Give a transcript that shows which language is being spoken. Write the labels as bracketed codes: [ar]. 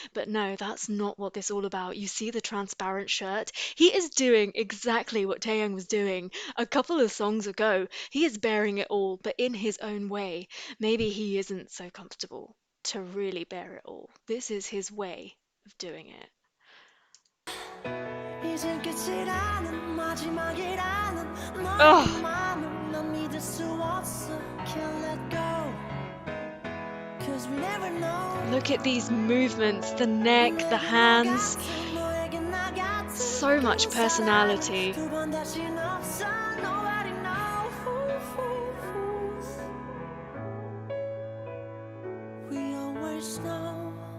[en] But no, that's not what this is all about. You see the transparent shirt? He is doing exactly what Taeyang was doing a couple of songs ago. He is bearing it all, but in his own way. Maybe he isn't so comfortable to really bear it all. This is his way of doing it. [ko] 이젠 끝이라는 마지막이라는 너의 Ugh. 마음을 난 믿을 수 없어 [en] Can't let go Cause we never know Look at these movements, the neck, the hands. [ko] 너에겐 나 같은 [en] So much personality. [ko] 두 번 다신 없어 [en] Nobody knows We always know